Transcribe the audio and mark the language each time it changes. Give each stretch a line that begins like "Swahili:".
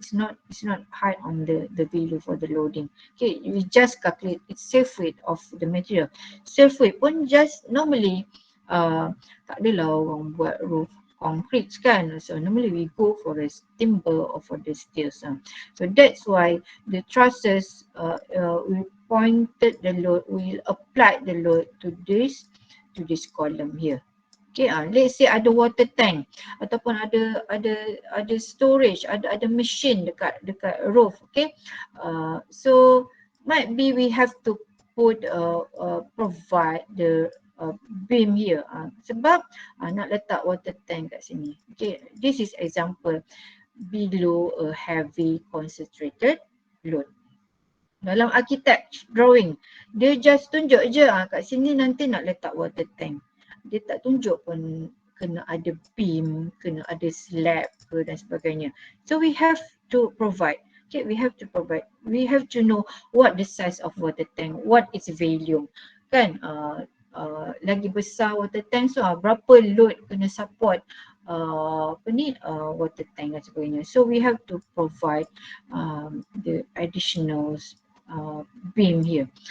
English: It's not high on the value for the loading. Okay, we just calculate its self weight of the material. Self weight
Malay: pun
English: just normally
Malay: tak adalah orang buat
English: roof concrete
Malay: kan.
English: So normally we go for the timber or for the steel. So that's why the trusses we pointed the load, we'll apply the load to this column here. Okay, let's say
Malay: ada water tank ataupun ada storage, ada machine dekat roof.
English: Okay, so might be we have to put provide the beam here.
Malay: Sebab nak letak water tank kat sini.
English: Okay, this is example below a heavy concentrated load.
Malay: Dalam architect drawing, dia just tunjuk je kat sini nanti nak letak water tank. Dia tak tunjuk pun kena ada beam, kena ada slab ke dan sebagainya.
English: So we have to provide. Okay, we have to provide. We have to know what the size of water tank, what its volume.
Malay: Kan, lagi besar water tank,
English: so berapa load
Malay: kena support water tank dan sebagainya.
English: So we have to provide the additional beam here.